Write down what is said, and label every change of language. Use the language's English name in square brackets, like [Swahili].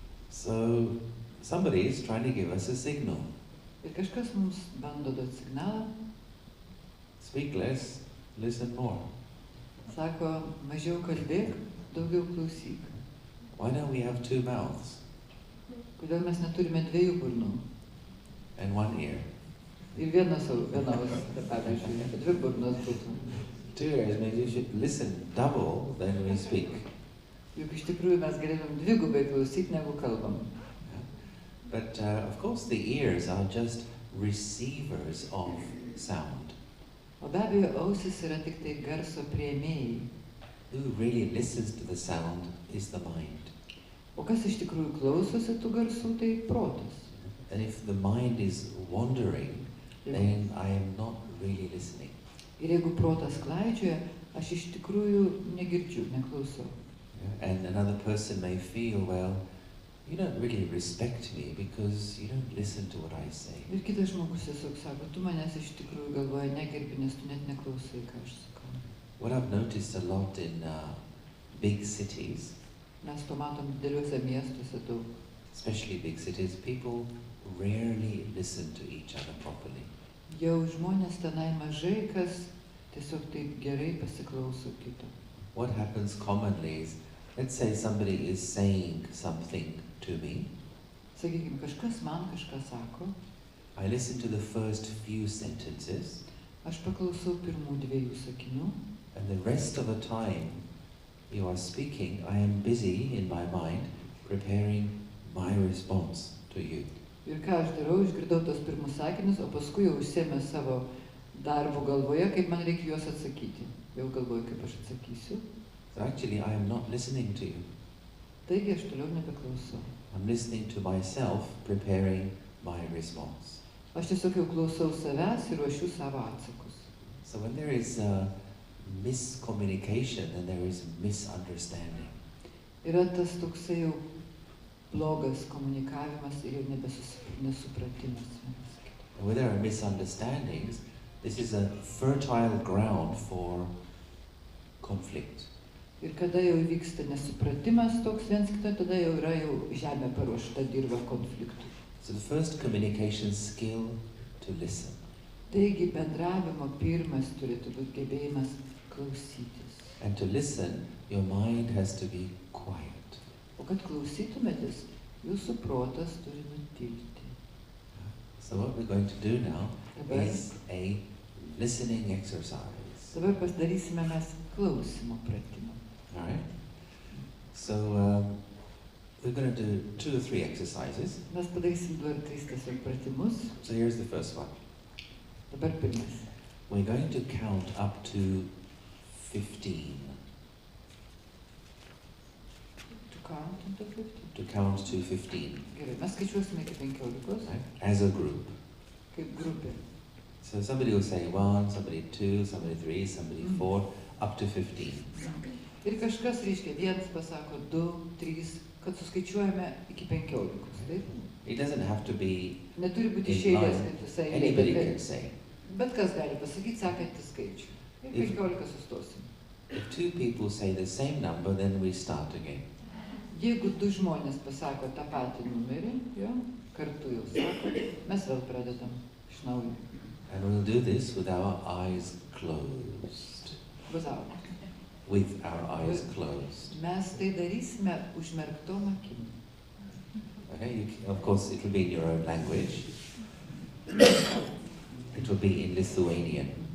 [English] So somebody is trying to give us a signal. [Lithuanian] Ir kažkas mums bando duoti signalą. [English] Speak less, listen more. [Lithuanian] Sako, mažiau kalbėk, daugiau klausyk. [English] Why don't we have 2 mouths? [Lithuanian] Kodėl mes neturime 2 burnų? [English] And 1 ear. [Lithuanian] Ir viena ausis, pavyzdžiui, 2 burnos būtų. [English] 2 ears means you should listen double than we speak. [Lithuanian] Juk iš tikrųjų mes galėtum dvigubai klausyti, negu kalbam. [English] But of course the ears are just receivers of sound. [Lithuanian] O be abejo, ausis yra tik tai garso priėmėjai. [English] Who really listens to the sound is the mind. [Lithuanian] O kas iš tikrųjų klausosi tų garsų, tai protas. [English] And if the mind is wandering, then I am not really listening. [Lithuanian] Ir jeigu protas klaidžioja, aš iš tikrųjų negirdžiu, neklausau. [English] And another person may feel, well, you don't really respect me because you don't listen to what I say. [Lithuanian] Ir kitas žmogus tiesiog sako, tu manęs iš tikrųjų galvoja negerbi, nes tu net neklausai, ką aš sakau. [English] What I've noticed a lot in big cities, [Lithuanian] Mes to matom dideliuose miestuose daug. [English] especially big cities, people rarely listen to each other properly. [Lithuanian] Jau žmonės tenai mažai kas tiesiog taip gerai pasiklauso kito. [English] What happens commonly is, let's say somebody is saying something to me. [Lithuanian] Sakykime, kažkas man kažką sako. [English] I listen to the first few sentences. [Lithuanian] Aš paklausau pirmų 2 sakinių. [English] And the rest of the time you are speaking, I am busy in my mind preparing my response to you. [Lithuanian] Ir ką aš darau, išgirdau tos pirmus sakinius, o paskui jau užsėmė savo darbo galvoje, kaip man reikia juos atsakyti. Jau galvoju, kaip aš atsakysiu. [English] So actually I am not listening to you. [Lithuanian] Taigi aš toliau nebeklausau. [English] I'm listening to myself preparing my response. [Lithuanian] Aš tiesiog jau klausau savęs ir ruošiu savo atsakus. [English] So when there is a miscommunication and there is misunderstanding, [Lithuanian] Yra tas toksai jau blogas komunikavimas ir jau nesupratimas. [English] and when there are misunderstandings, this is a fertile ground for conflict. [Lithuanian] Ir kada jau vyksta nesupratimas toks viens kito, tada jau yra jau žemė paruošta dirba konfliktui. [English] So the first communication skill to listen. [Lithuanian] Taigi bendravimo pirmas turėtų būti gebėjimas klausytis. [English] And to listen, your mind has to be quiet. [Lithuanian] O kad klausytumėtės, jūsų protas turi nutilti. [English] So what we're going to do now [Lithuanian] Dabar, [English] is a listening exercise. [Lithuanian] dabar pasidarysime mes klausimo pratimą. [English] All right? So we're going to do 2 or 3 exercises. [Lithuanian] Mes padarysim 2 ar 3 tiesiog pratimus. [English] So here's the first one. [Lithuanian] Dabar pirmas. [English] We're going to count up to 15. To count into 50. To count to 15, [Lithuanian] Gerai, mes skaičiuosime iki 15, [English] right? As a group. [Lithuanian] kaip grupė. [English] So somebody will say 1, somebody 2, somebody 3, somebody 4, up to 15. [Lithuanian] Ir kažkas reiškia, vienas pasako 2, 3, kad suskaičiuojame iki 15. Taip? [English] It doesn't have to be, [Lithuanian] Neturi būti [English] In išėlės, line. [Lithuanian] kad visai [English] anybody [Lithuanian] eilė, [English] can say. [Lithuanian] bet kas gali pasakyti sekantį skaičių. Ir [English] If- [Lithuanian] 15 sustosim. [English] If 2 people say the same number, then we start again. [Lithuanian] Jeigu 2 žmonės pasako tą patį numerį, jo, kartu jau sako, mes vėl pradedam iš naujo. [English] And we'll do this with our eyes closed. Bazau. With our eyes closed. [Lithuanian] Mes tai darysime užmerktom akim. [English] Okay, of course it will be in your own language. It will be in Lithuanian.